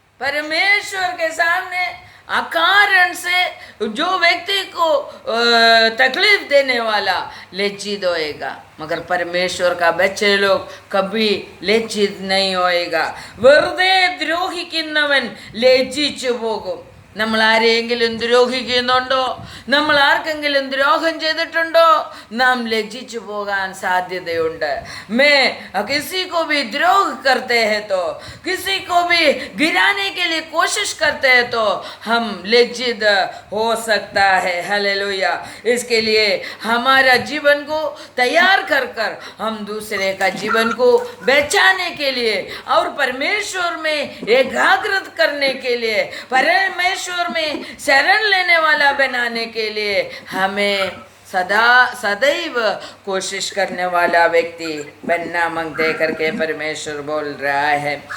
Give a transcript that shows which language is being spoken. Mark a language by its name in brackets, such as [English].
[Hindi] परमेश्वर के सामने अकारण से जो व्यक्ति को तकलीफ देने वाला लज्जित होएगा, मगर परमेश्वर का बच्चे लोग कभी लज्जित नहीं होएगा। [Malayalam] വെറുതെ ദ്രോഹിക്കുന്നവൻ ലജ്ജിച്ചു പോകും। നമ്മൾ ആരെയെങ്കിലും ദ്രോഹിക്കുന്നുണ്ടോ, നമ്മൾ ആർക്കെങ്കിലും ദ്രോഹം ചെയ്തിട്ടുണ്ടോ, നാം ലജ്ജിച്ചു പോകാൻ സാധ്യതയുണ്ട്। [Hindi] मैं किसी को भी द्रोह करते हैं तो, किसी को भी गिराने के लिए कोशिश करते हैं तो हम लज्जित हो सकता है। हालेलुया। इसके लिए हमारा जीवन को तैयार कर कर हम दूसरे का जीवन को बचाने के लिए और परमेश्वर में एकाग्रत करने के लिए, परमेश्वर में शरण लेने वाला बनाने के लिए हमें सदैव कोशिश करने वाला व्यक्ति बनना मांगते करके परमेश्वर बोल रहा है।